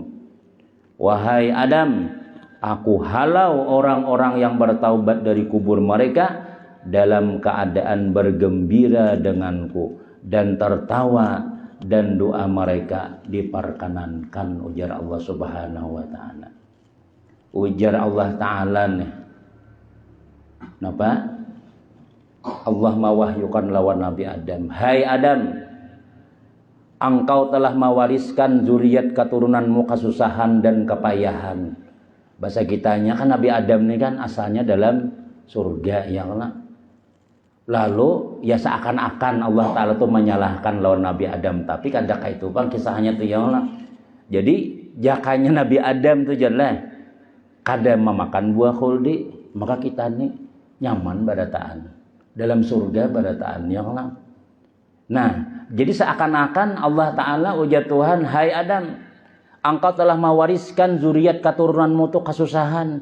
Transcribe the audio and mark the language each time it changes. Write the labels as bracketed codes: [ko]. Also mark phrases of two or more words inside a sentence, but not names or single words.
[id] Wahai Adam, aku halau orang-orang yang bertaubat dari kubur mereka dalam keadaan bergembira denganku dan tertawa, dan doa mereka diperkenankan, ujar Allah [ar] سبحانه وتعالى. [bjn] Ujar Allah Ta'ala nih, napa? Allah mewahyukan lawan Nabi Adam, [id] hai Adam, engkau telah mewariskan zuriat keturunanmu kesusahan dan kepayahan. [bjn] Bahasa kitanya kan Nabi Adam ini kan asalnya dalam surga ya Allah. Lalu ya seakan-akan Allah Ta'ala tuh menyalahkan lawan Nabi Adam, tapi kan itu kan kisahnya tuh ya Allah. Jadi jakanya Nabi Adam tuh jelas kada memakan buah khuldi, maka kita nih nyaman barataan dalam surga barataan ya Allah. Nah, jadi seakan-akan Allah Ta'ala ujar Tuhan, hai Adam, engkau telah mewariskan zuriat keturunanmu tuh kesusahan.